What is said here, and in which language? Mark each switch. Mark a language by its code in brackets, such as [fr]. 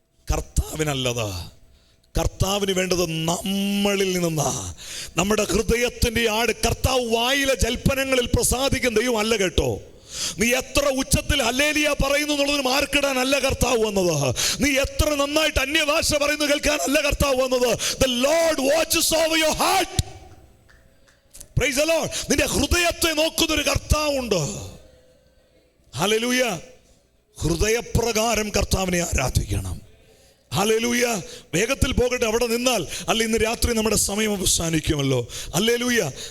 [ml] കർത്താവിനല്ലത്. കർത്താവിന് വേണ്ടത് നമ്മളിൽ നിന്നാ. നമ്മുടെ ഹൃദയത്തിന്റെ ആട്. കർത്താവ് വായിലെ ജൽപ്പനങ്ങളിൽ പ്രസാദിക്കുന്ന ദൈവം അല്ല കേട്ടോ. നീ എത്ര ഉച്ചത്തിൽ ഹല്ലേലൂയ പറയുന്നു എന്നുള്ളതിന് മാർക്കിടാൻ അല്ല കർത്താവ് വന്നത്. നീ എത്ര നന്നായിട്ട് അന്യഭാഷ പറയുന്നു കേൾക്കാൻ അല്ല കർത്താവ് വന്നത്. [en] The Lord watches over your heart. Praise the Lord. [ml] നിന്റെ ഹൃദയത്തെ നോക്കുന്നൊരു കർത്താവുണ്ട്. ഹല്ലേലൂയ. ഹൃദയപ്രകാരം കർത്താവിനെ ആരാധിക്കണം. ഹല്ലേലൂയ. വേഗത്തിൽ പോകട്ടെ, അവിടെ നിന്നാൽ അല്ല ഇന്ന് രാത്രി നമ്മുടെ സമയം അവസാനിക്കുമല്ലോ. ഹല്ലേലൂയ.